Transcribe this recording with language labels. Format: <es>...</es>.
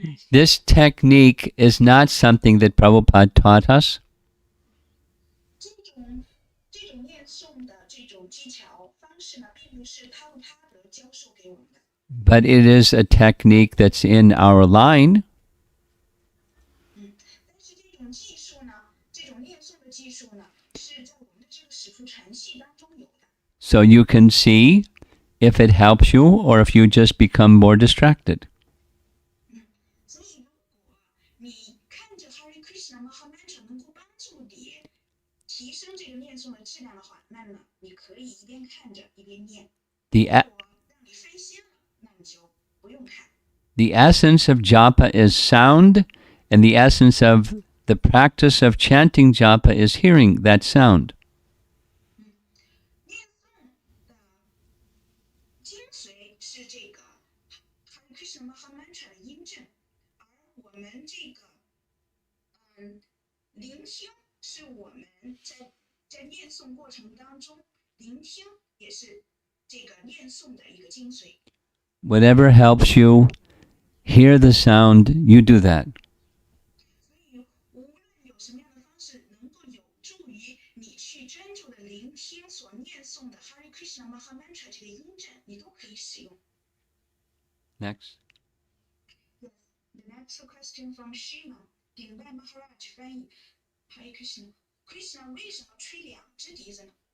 <en>This technique is not something that Prabhupada taught us.</en> <zh>这种念诵的这种技巧方式呢，并不是他们教授给我们的。</zh> <en>But it is a technique that's in our line.</en> <zh>但是这种技术呢，这种念诵的技术呢，是在我们的这个使徒传系当中有的。</zh> <en>So you can see if it helps you or if you just become more distracted.</en> <zh>所以如果你看着 Hare Krishna Mahamantra 能够帮助你提升这个念诵的质量的话，那么你可以一边看着一边念。如果让你分心了，那你就不用看。</zh> <en>The essence of japa is sound, and the essence of the practice of chanting japa is hearing that sound.</en> <zh>念诵的精髓是这个 Hare Krishna Mahamantra 的音正，而我们这个聆听是我们在念诵过程当中，聆听也是这个念诵的一个精髓。</zh> <en>Whatever helps you hear the sound, you do that.</en> <zh>所以无论有什么样的方式能够有助于你去专注的聆听所念诵的 Hare Krishna Mahamantra 这个音正，你都可以使用。</zh> <en>Next. Yes, the next question from Shima,</en> <zh>顶拜</zh> <en>Maharaj</en> <zh>翻译</zh> <en>Hare Krishna.</en> <zh>Krishna 为什么吹两只笛子呢？</zh>